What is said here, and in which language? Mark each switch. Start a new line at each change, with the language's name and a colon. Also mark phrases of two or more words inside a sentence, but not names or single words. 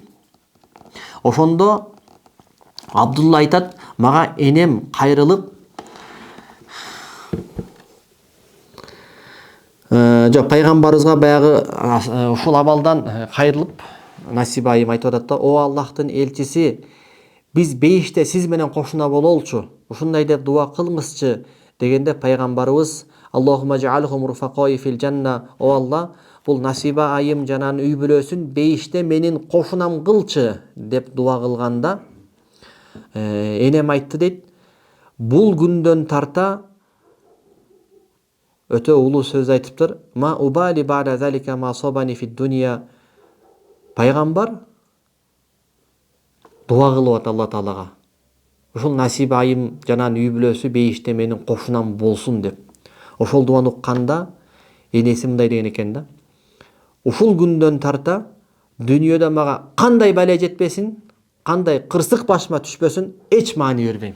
Kyrgyz: Ошондо Абдулла айтат, мага энем кайрылып, жок, пайгамбарыбызга баягы ушул абалдан кайрылып Насиба айым айтып атат да: "О Аллахтын элчиси, биз бейиште сиз менен кошуна бололчу. Ушундай деп дуа кылыңызчы" дегенде пайгамбарыбыз:
Arabic: "اللهم اجعلهم رفقائي في الجنة".
Kyrgyz: О Алла, бул Насиба айым жананын үй бүлөсүн бейиште менин кошунам кылчы деп дуа кылганда, энем айтты дейт, бул күндөн тарта өтө улуу сөз айтыптыр.
Arabic: ما أبالي بعد ذلك ما أصابني في الدنيا.
Kyrgyz: Пайгамбар дуа кылып атат Алла Таалага. Ушул Насиба айым жананын үй бүлөсү бейиште менин кошунам болсун деп. Ошол дуаны укканда энеси мындай деген экен да: "Ушул күндөн тарта дүйнөдө мага кандай бале жетпесин, кандай кырсык башыма түшпөсүн, эч маани бербейм.